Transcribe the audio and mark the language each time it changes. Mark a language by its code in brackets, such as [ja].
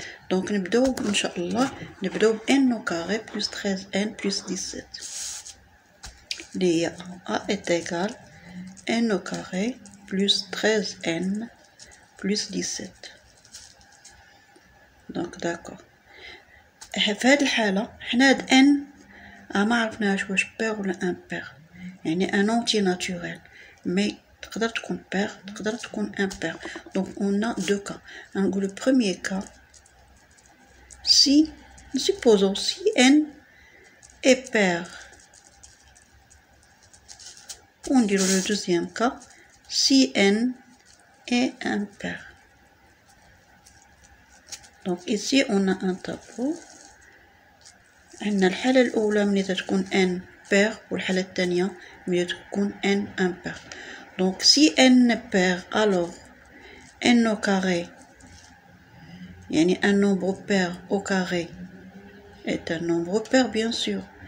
[ar] دونك نبداو ان شاء الله نبداو [fr] n au carré plus 13n plus 17 [ar] اللي هي [fr] a est égal n au carré plus 13n plus 17. [ar] دونك داكور في هاد الحالة حنا هاد n ما عرفناش واش بير ولا امبير، يعني [fr] ان انتي ناتوريل مي [ar] تقدر تكون بير تقدر تكون امبير. [fr] دونك اون ا دو كا. [ar] نقول [fr] لو بروميير كا si supposons si n est pair. On dit le deuxième cas si n est impair. Donc ici on a un tableau. [ar] عندنا الحالة الأولى ملي تكون n pair والحالة الثانية ملي تكون n impair. [fr] Donc si n pair alors n au carré يعني un nombre pair au carré est un nombre pair bien sûr.